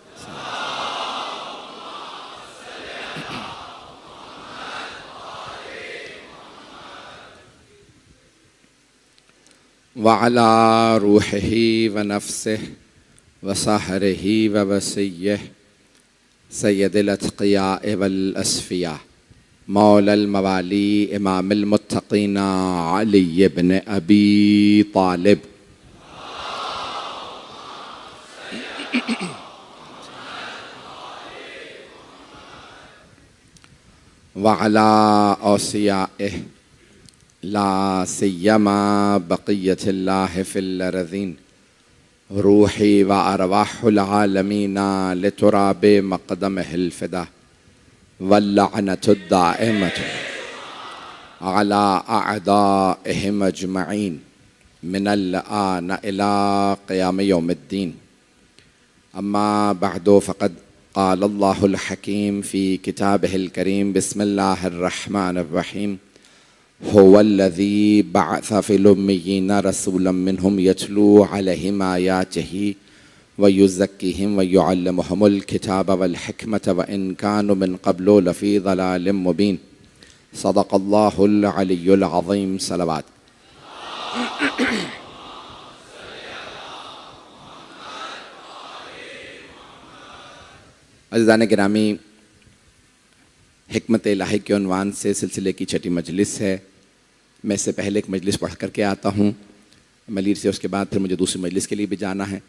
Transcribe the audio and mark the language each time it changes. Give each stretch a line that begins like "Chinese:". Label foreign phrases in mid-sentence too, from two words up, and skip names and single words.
Arabic: وعلى روحه ونفسه وصهره ووصيه سيد الأتقياء والأصفياء مولى الموالي إمام المتقين علي بن أبي طالب. وعلى أوصيائه لا سيما بقية الله في الأرضين روحي وأرواح العالمين لتراب مقدمه الفداء واللعنة الدائمة على أعدائهم أجمعين من الآن إلى قيام يوم الدين. أما بعد فقد قال الله الحكيم في كتابه الكريم بسم الله الرحمن الرحيم هو الذي بعث في الأميين رسولا منهم يتلو عليهم آياته ويزكيهم ويعلمهم الكتاب والحكمة وإن كانوا من قبل لفي ضلال مبين. صدق الله العلي العظيم.
Urdu: सलवात। عزیزان گرامی، حکمت الہی کے عنوان سے سلسلے کی چھٹی مجلس ہے. میں اس سے پہلے ایک مجلس پڑھ کرکے آتا ہوں ملیر سے، اس کے بعد پھر مجھے دوسری مجلس کے لیے بھی جانا ہے.